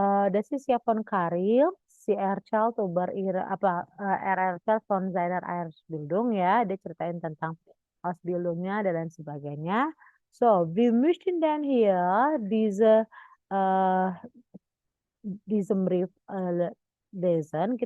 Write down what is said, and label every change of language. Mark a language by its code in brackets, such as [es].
[de] Das ist ja von Karil, si erzählt über er erzählt von seiner Ausbildung ya. [id] Dia ceritain tentang Ausbildungnya dan lain sebagainya. [de] So, wir möchten dann hier äh, diesen Brief lesen.